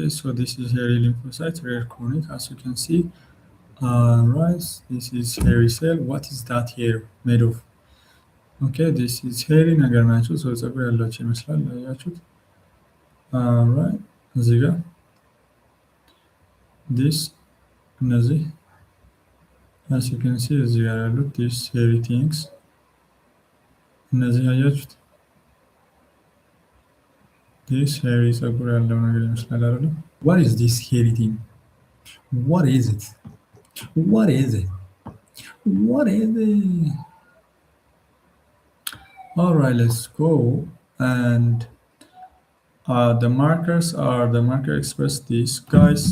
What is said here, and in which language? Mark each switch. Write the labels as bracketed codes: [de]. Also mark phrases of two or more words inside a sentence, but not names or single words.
[en] so this is hairy lymphocytes rare chronic as you can see right this is hairy cell what is that hair made of okay this is hairy [am] ነገር ናቸው [en] so [am] ፀጉር ያላቸው ይመስላል ያያችሁት [en] right [am] እዚህ ጋር [en] this እነዚህ as you can see [am] እዚህ ጋር ያሉት [en] this hairy things [am] እነዚህ ያያችሁት [en] this hairy [am] ፀጉር ያለው ነገር ይመስላል አይደል [en] what is this hairy thing what is it what is it what is it all right let's go and the marker express this, guys.